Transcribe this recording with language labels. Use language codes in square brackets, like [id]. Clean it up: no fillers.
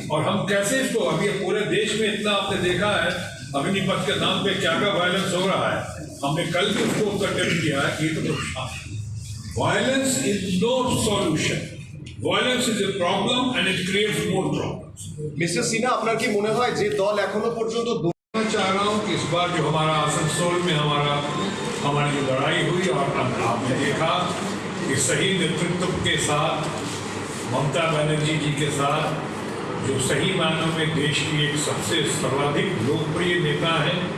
[hi] और हम कैसे इसको, अभी पूरे देश में इतना आपने देखा है अग्निपथ के नाम पे क्या क्या वायलेंस हो रहा है, हमने कल भी उसको कंडेम किया है कि [en] Violence is no solution, violence is a problem and it creates more problems. [bn] Mister Sinha, আপনার কি মনে হয় যে দল এখনো পর্যন্ত [hi] चाह रहा हूँ कि इस बार जो हमारा आसनसोल में हमारी जो लड़ाई हुई, और आपने देखा कि सही नेतृत्व के साथ, ममता बनर्जी जी के साथ, जो सही मायनों में देश की एक सबसे सर्वाधिक लोकप्रिय नेता है